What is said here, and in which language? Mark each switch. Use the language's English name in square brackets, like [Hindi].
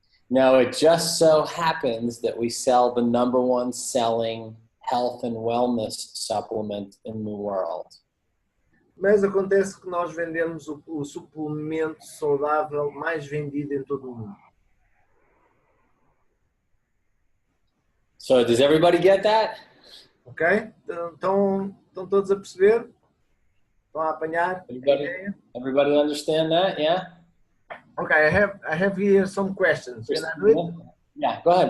[English] Now, it just so happens that we sell the #1 selling health and wellness supplement in the world. [Portuguese] Mas acontece que nós vendemos o suplemento saudável mais vendido em todo o mundo. [English] So, does everybody get that? [Portuguese] Ok? Estão todos a perceber? Estão a apanhar? [English] Everybody understand that? Yeah? Okay, I have here some questions. Can I do it? Yeah, go ahead.